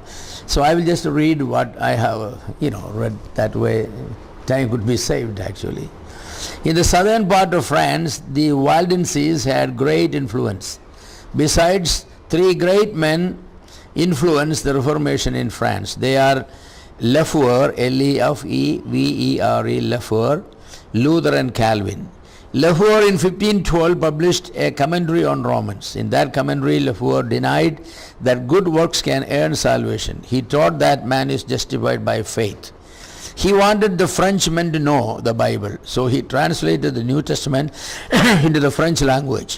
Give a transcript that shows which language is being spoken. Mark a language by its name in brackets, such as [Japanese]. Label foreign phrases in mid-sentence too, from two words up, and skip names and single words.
[English] So I will just read what I have, read. That way time could be saved actually. In the southern part of France, the Waldenses had great influence. Besides, three great men influenced the Reformation in France. They are Lefevre, L-E-F-E-V-E-R-E, Lefevre, Luther and Calvin. Lefevre in 1512 published a commentary on Romans. In that commentary, Lefevre denied that good works can earn salvation. He taught that man is justified by faith. He wanted the Frenchmen to know the Bible, so he translated the New Testament into the French language.